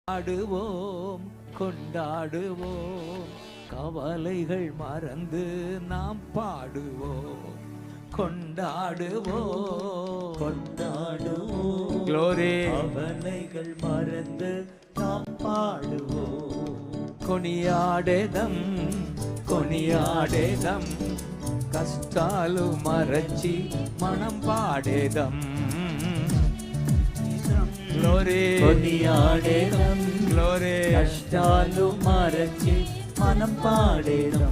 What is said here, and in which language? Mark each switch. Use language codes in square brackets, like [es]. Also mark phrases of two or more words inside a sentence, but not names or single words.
[ta] ஆடுவோம் கொண்டாடுவோம், கவலைகள் மறந்து நாம் பாடுவோம், கொண்டாடுவோம் கொண்டாடுவோம், க்ளோரி, கவலைகள் மறந்து நாம் பாடுவோம், [te] కొనియాడేదం కొనియాడేదం, కష్టాలు మరచి మనం పాడేదం, గ్లోరీ కొనియాడేదం, గ్లోరీ, కష్టాలు మరచి మనం పాడేదం.